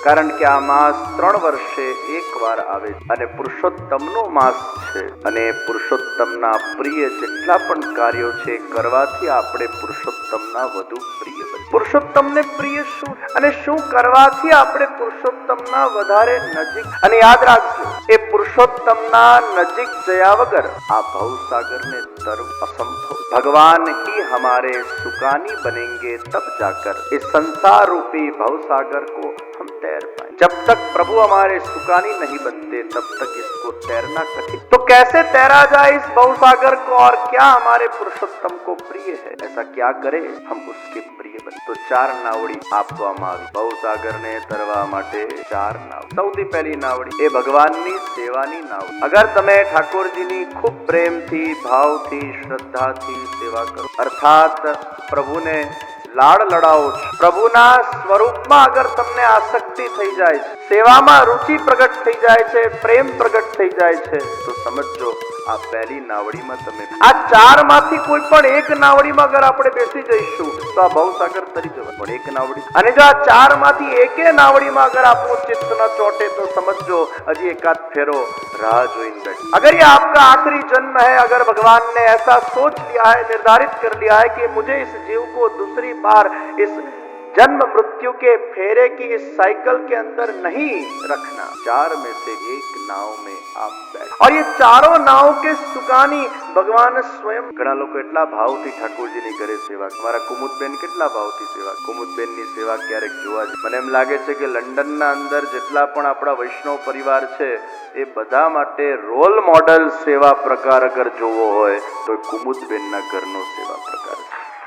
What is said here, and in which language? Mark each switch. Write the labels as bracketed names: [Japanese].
[Gujarati] કારણ કે આ માસ 3 વર્ષે એકવાર આવે અને પુરુષોત્તમનો માસ છે, અને પુરુષોત્તમના પ્રિય જેટલા પણ કાર્યો છે કરવાથી આપણે પુરુષોત્તમના વધુ પ્રિય બનીએ. પુરુષોત્તમને પ્રિય શું અને શું કરવાથી આપણે પુરુષોત્તમના વધારે નજીક. અને યાદ રાખજો, એ પુરુષોત્તમના નજીક જયા વગર આ ભવસાગરને તરવું અસંભવ. [Hindi] भगवान ही हमारे सुकानी बनेंगे तब जाकर इस संसार रूपी भवसागर को हम तैर पाए. जब तक प्रभु हमारे सुकानी नहीं बनते तब तक इसको तैरना कठिन. तो कैसे तैरा जाए इस भवसागर को, और क्या हमारे पुरुषोत्तम को प्रिय है, ऐसा क्या करे हम उसके प्रिय बने. तो 4 नावड़ी [Gujarati] આપવામાં આવી ભવસાગરને તરવા માટે. 4 નાવ. સૌથી પહેલી નાવડી એ ભગવાનની સેવાની નાવડી. અગર તમે ઠાકોરજીની ખૂબ પ્રેમથી, ભાવથી, શ્રદ્ધાથી સેવા કરો, અર્થાત પ્રભુને લાડ લડાવો છો, પ્રભુના સ્વરૂપમાં અગર તમને આસક્તિ થઈ જાય છે, સેવામાં રુચિ પ્રગટ થઈ જાય છે, પ્રેમ પ્રગટ થઈ જાય છે, તો સમજો આ પહેલી નાવડીમાં તમે. આ 4 માંથી કોઈ પણ એક નાવડીમાં અગર આપણે બેસી જઈશું તો આ ભવસાગર તરી જવા. પણ એક નાવડી, અને જો આ 4 માંથી એકે નાવડીમાં [Hindi] अगर आपको चित्त न चोटे तो समझो [Gujarati] अजी एकाध फेरो राह जोइन बैठ. [Hindi] अगर ये आपका आखिरी जन्म है, अगर भगवान ने ऐसा सोच लिया है, निर्धारित कर लिया है कि मुझे इस जीव को दूसरी बार इस जन्म मृत्यु के फेरे की इस साइकिल के अंदर नहीं रखना, 4 में से एक नाव में आप बैठ. और ये 4 नाव के सुकानी भगवान स्वयं. [Gujarati] ઘણા લોકો એટલા ભાવથી ઠાકોરજીની ઘરે સેવા. મારા કુમુદબેન કેટલા ભાવથી સેવા. કુમુદબેનની સેવા ક્યારેક જોવા જ મને એમ લાગે છે કે લંડનના અંદર જેટલા પણ આપણા વૈષ્ણવ પરિવાર છે એ બધા માટે રોલ મોડલ સેવા પ્રકાર અગર જોવો હોય તો કુમુદબેનના ઘરનો સેવા પ્રકાર છે.